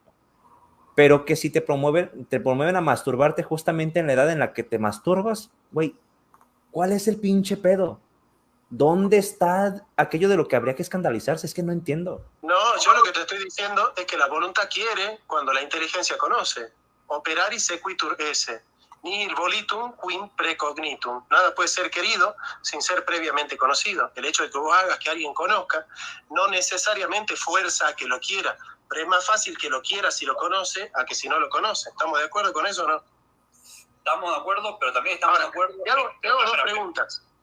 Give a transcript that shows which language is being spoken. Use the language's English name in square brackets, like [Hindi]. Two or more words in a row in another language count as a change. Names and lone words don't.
[Spanish] Pero que si te promueven a masturbarte justamente en la edad en la que te masturbas, güey, ¿cuál es el pinche pedo? ¿Dónde está aquello de lo que habría que escandalizarse? Es que no entiendo. No, yo lo que te estoy diciendo es que la voluntad quiere cuando la inteligencia conoce. [Latin] Operari sequitur esse. Nihil volitum quin precognitum. [Spanish] Nada puede ser querido sin ser previamente conocido. El hecho de que vos hagas que alguien conozca no necesariamente fuerza a que lo quiera, pero es más fácil que lo quiera si lo conoce a que si no lo conoce. ¿Estamos de acuerdo con eso o no? Estamos de acuerdo, pero también estamos de acuerdo. Te hago dos preguntas.